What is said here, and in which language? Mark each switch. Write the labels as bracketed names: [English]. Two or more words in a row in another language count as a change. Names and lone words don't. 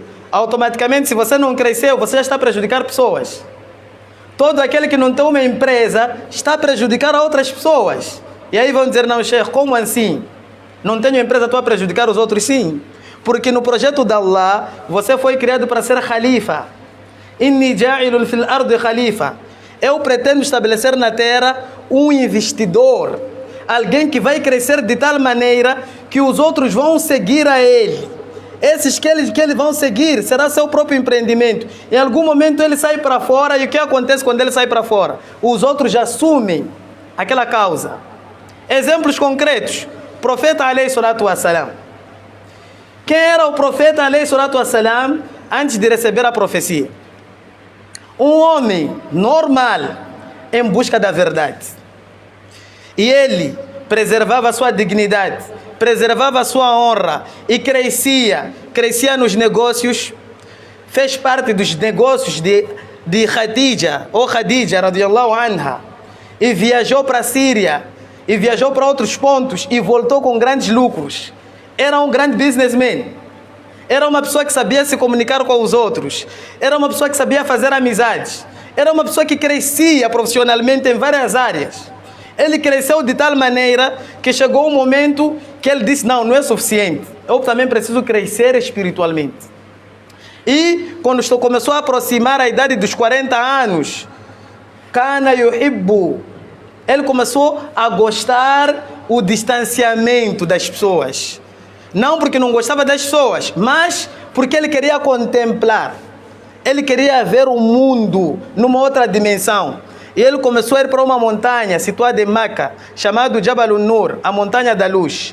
[Portuguese] Automaticamente, se você não cresceu, você já está a prejudicar pessoas. Todo aquele que não tem uma empresa está a prejudicar a outras pessoas. E aí vão dizer, não, Sheikh, como assim? Não tenho empresa, estou a prejudicar os outros? Sim. Porque no projeto de Allah, você foi criado para ser khalifa. [Arabic] إني جاعل في الأرض خليفة. [Portuguese] Eu pretendo estabelecer na terra um investidor. Alguém que vai crescer de tal maneira que os outros vão seguir a ele. Esses que ele vão seguir será seu próprio empreendimento. Em algum momento ele sai para fora e o que acontece quando ele sai para fora? Os outros já assumem aquela causa. Exemplos concretos. Profeta [Arabic] عليه الصلاة والسلام. [Portuguese] Quem era o profeta [Arabic] عليه الصلاة والسلام [Portuguese] antes de receber a profecia? Um homem normal em busca da verdade. E ele preservava a sua dignidade, preservava a sua honra e crescia nos negócios, fez parte dos negócios de Khadija, ou Khadija, [Arabic] رضي الله عنها, [Portuguese] e viajou para a Síria, e viajou para outros pontos, e voltou com grandes lucros. Era um grande businessman. Era uma pessoa que sabia se comunicar com os outros. Era uma pessoa que sabia fazer amizades. Era uma pessoa que crescia profissionalmente em várias áreas. Ele cresceu de tal maneira que chegou um momento que ele disse, não é suficiente. Eu também preciso crescer espiritualmente. E quando começou a aproximar a idade dos 40 anos, [Arabic] كان يحب, [Portuguese] ele começou a gostar o distanciamento das pessoas. Não porque não gostava das pessoas, mas porque ele queria contemplar. Ele queria ver o mundo numa outra dimensão. E ele começou a ir para uma montanha situada em Meca, chamada Jabal Nur, a montanha da luz.